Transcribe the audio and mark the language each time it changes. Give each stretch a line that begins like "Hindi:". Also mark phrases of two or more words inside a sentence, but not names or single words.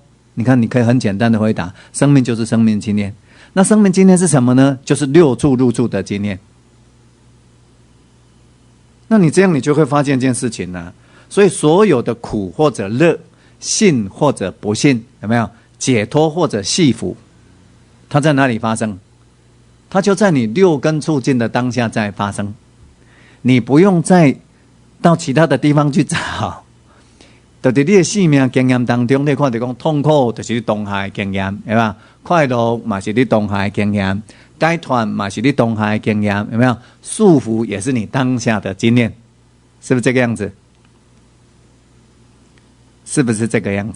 Chinese: 你看，你可以很簡單的回答，生命就是生命經驗。那生命經驗是什麼呢？就是六處入處的經驗。那你這樣，你就會發現一件事情呢、所以所有的苦或者樂，信或者不信，有沒有解脫或者繫福，它在哪裡發生？它就在你六根處境的當下在發生。你不用再到其他的地方去找。就在你的生命經驗當中，你看到說痛苦就是你當下的經驗，對吧？快樂嘛是你當下的經驗，解脫嘛是你當下的經驗，有沒有？束縛也是你當下的經驗，是不是這個樣子？是不是這個樣子？